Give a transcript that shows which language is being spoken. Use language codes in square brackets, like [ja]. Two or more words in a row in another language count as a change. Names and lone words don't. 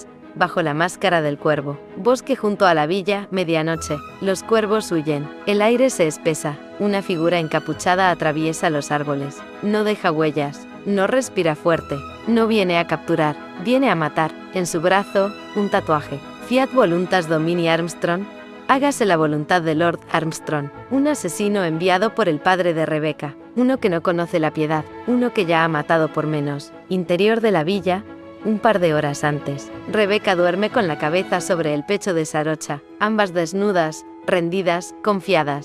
[es] Bajo la máscara del cuervo. Bosque junto a la villa, medianoche. Los cuervos huyen. El aire se espesa. Una figura encapuchada atraviesa los árboles. No deja huellas. No respira fuerte. No viene a capturar. Viene a matar. En su brazo, un tatuaje. [la] Fiat voluntas domini Armstrong. [es] Hágase la voluntad de Lord Armstrong. Un asesino enviado por el padre de Rebeca. Uno que no conoce la piedad. Uno que ya ha matado por menos. Interior de la villa. Un par de horas antes, Rebeca duerme con la cabeza sobre el pecho de Sarocha, ambas desnudas, rendidas, confiadas.